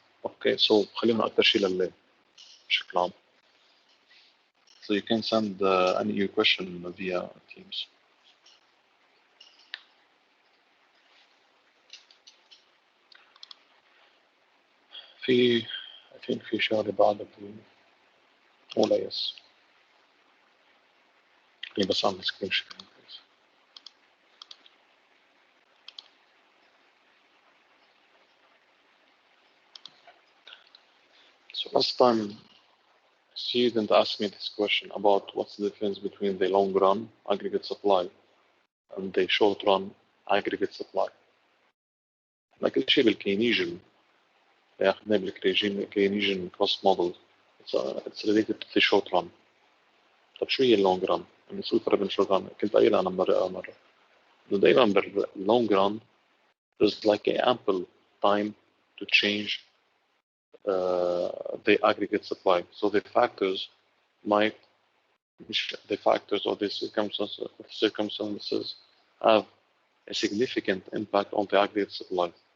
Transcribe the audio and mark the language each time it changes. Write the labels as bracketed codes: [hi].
[ar] اوكي سو خلينا أكثر شيء لليل بشكل عام. [en] So you can send any your question via Teams. [ar] في [en] I think [ar] في شغلة بعد ولا يس بس أعمل سكرين شير. [en] So last time student asked me this question about what's the difference between the long run aggregate supply and the short run aggregate supply. [ar] لكن شيء بالكينيجن أخذناه بالكينيجن [en] cross model it's related to the short run. [ar] طب شو هي اللونج ران؟ يعني شو الفرق بين الشورت ران؟ كنت قايلها أنا مرة إنه دائما باللونج ران [en] there's like an ample time to change the aggregate supply. So the factors might the factors or the circumstances have a significant impact on the aggregate supply.